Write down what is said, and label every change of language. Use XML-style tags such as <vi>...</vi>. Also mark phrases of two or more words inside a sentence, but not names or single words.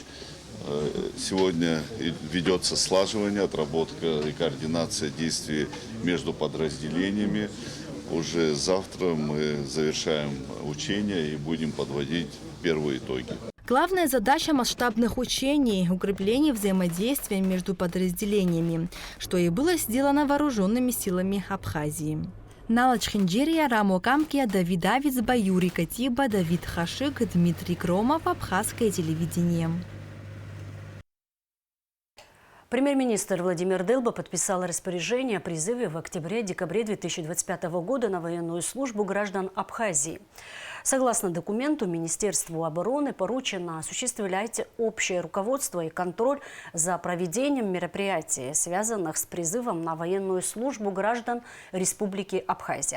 <ru>Сегодня ведется слаживание, отработка и координация действий между подразделениями. Уже завтра мы завершаем учения и будем подводить первые итоги. Главная задача масштабных учений – укрепление взаимодействия между подразделениями, что и было сделано вооруженными силами Абхазии. Налач Хинджерия, Рамо Камкия, Давид Давиц, Баюри Катиба, Давид Хашик, Дмитрий Кромов, Абхазское телевидение. Премьер-министр Владимир Дылба подписал распоряжение о призыве в октябре-декабре 2025 года на военную службу граждан Абхазии. Согласно документу, Министерству обороны поручено осуществлять общее руководство и контроль за проведением мероприятий, связанных с призывом на военную службу граждан Республики Абхазия.</ru>